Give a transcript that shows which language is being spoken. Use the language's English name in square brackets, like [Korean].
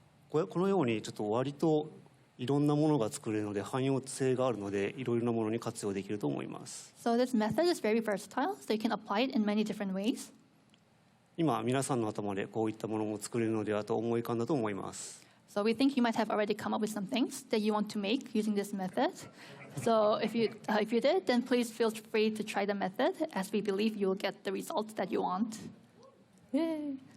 [Japanese] このようにちょっと割といろんなものが作れるので汎用性があるのでいろいろなものに活用できると思います。 [English] So this method is very versatile, so you can apply it in many different ways. [Japanese] 今皆さんの頭でこういったものも作れるのではと思い浮かんだと思います。 [English] So we think you might have already come up with some things that you want to make using this method. So if you did, then please feel free to try the method, as we believe you will get the results that you want. Yay!